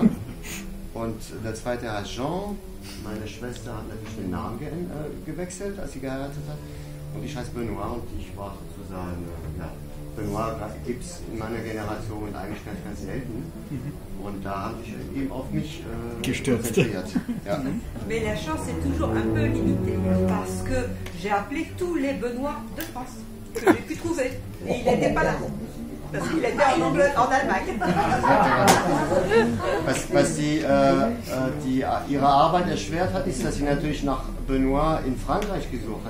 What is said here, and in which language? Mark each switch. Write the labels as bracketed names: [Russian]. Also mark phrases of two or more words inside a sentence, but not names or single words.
[German] Und der zweite heißt Jean. Meine Schwester hat natürlich den Namen gewechselt, als sie geheiratet hat. Und ich heiße Benoît und ich war sozusagen, Benoît gibt es in meiner Generation eigentlich ganz selten. Und da haben sich eben auf mich konzentriert. Ja. [French] Mais la chance est toujours un peu limitée parce que j'ai appelé tous les Benoît de France que j'ai pu trouver. Et il n'était pas là. Parce qu'il était en Allemagne. [German] Was ihre Arbeit erschwert hat, ist, dass sie natürlich nach Benoît in Frankreich gesucht hat.